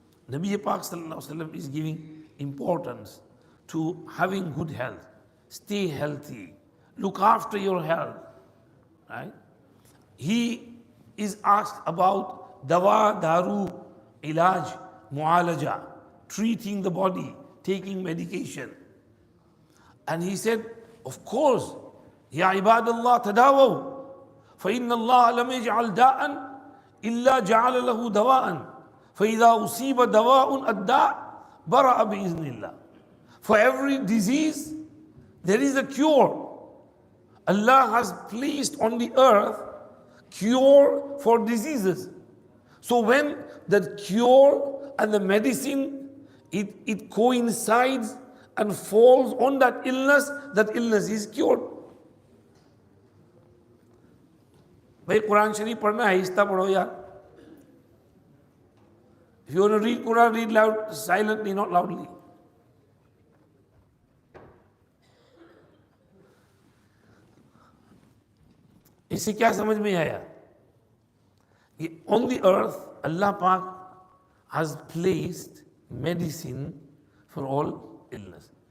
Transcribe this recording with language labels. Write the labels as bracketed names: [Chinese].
[English] Nabi Pak Sallallahu Alaihi Wasallam is giving importance to having good health. Stay healthy. Look after your health. Right? He is asked about dawa, daru, ilaj, mu'alaja, treating the body, taking medication. And he said, of course, [Arabic] Ya ibadallah tadawaw, فإن الله لم يجعل داء إلا جعل له دواء فإذا أصيب دواء الداء برأ بإذن الله. [English] For every disease, there is a cure. Allah has placed on the earth cure for diseases. So when the cure and the medicine, it coincides and falls on that illness is cured. [Hindi] भाई कुरान शरीफ पढ़ना है, आहिस्ता पढ़ो यार. [English] If you want to read Quran, read loud, silently, not loudly. [Hindi] इससे क्या समझ में आया? [English] On the earth, Allah Pak has placed medicine for all illness.